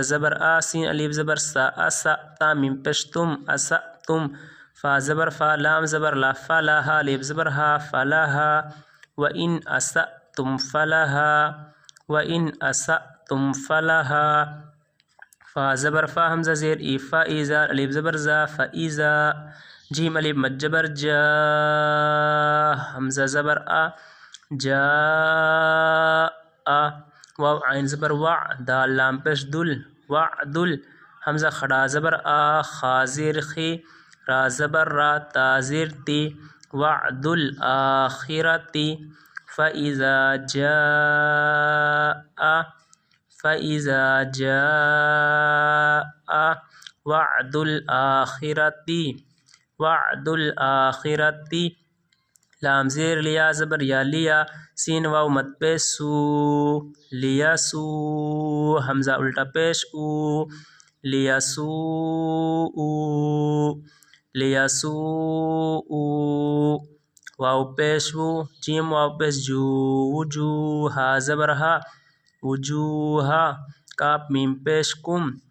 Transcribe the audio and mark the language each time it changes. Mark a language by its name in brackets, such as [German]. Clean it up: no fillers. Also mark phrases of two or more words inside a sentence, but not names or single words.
[Urdu] زبر آ سین الف زبر سا اسا تا میم پیش تم اسا تم فا زبر فا لام زبر لا فلا ہا الف زبر ہا فلاہا [Arabic] و ان اسأتم فلہا و ان اسأتم فلہا [Urdu] فا زبر فا حمزہ زیر ای فا ایزا الف زبر زا فایزا جیم الف مد جبر جا حمزہ زبر آ جا واو عین زبر وع دال لام پیش دل وعدل حمزہ کھڑا زبر آ خا زیر خی را زبر را تا زیر تی [Arabic] وعد الآخرتی فإذا جاء وعد الآخرتی [Urdu] لام زیر لیا زبر یا لیا سین واو مد پیش سو لیا سو حمزہ الٹا پیش او لیا سو واو پیش وو جیم واو پیش جو وجوہا زبر ہا وجوہا کاف میم پیش کم